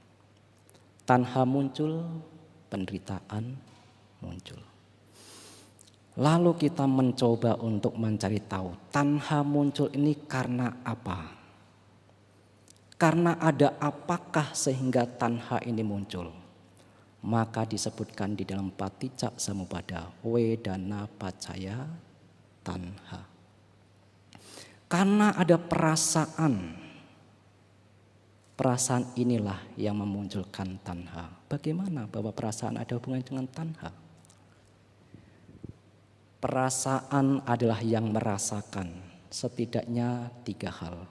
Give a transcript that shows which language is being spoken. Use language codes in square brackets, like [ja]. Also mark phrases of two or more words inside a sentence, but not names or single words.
[id] Tanha muncul, penderitaan muncul. Lalu kita mencoba untuk mencari tahu tanha muncul ini karena apa? Karena ada apakah sehingga tanha ini muncul? Maka disebutkan di dalam Paticca Samuppada, [pi] wedana paccaya tanha. [id] Karena ada perasaan. Perasaan inilah yang memunculkan tanha. Bagaimana bahwa perasaan ada hubungan dengan tanha? Perasaan adalah yang merasakan setidaknya 3 hal.